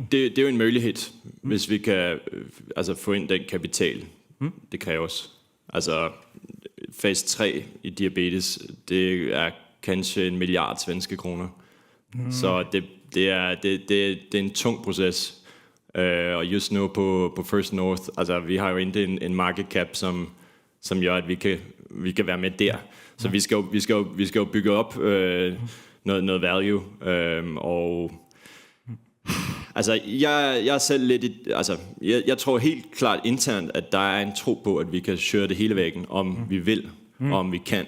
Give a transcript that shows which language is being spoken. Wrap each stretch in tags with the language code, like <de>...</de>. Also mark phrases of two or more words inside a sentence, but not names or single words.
<sv>Det är ju en möjlighet, hvis vi kan få in den kapital, det krävs. Fase 3 i diabetes, det är kanske 1 milliard svenska kronor. Så det är en tung process.</sv> <da>Og just nu på First North, vi har jo ikke en</da> <en>market cap,</en> <da>som gør, at vi kan være med der. Så vi skal jo bygge op noget value. Jeg er selv lidt jeg tror helt klart internt, at der er en tro på, at vi kan køre det hele væggen, om vi vil, og om vi kan.</da>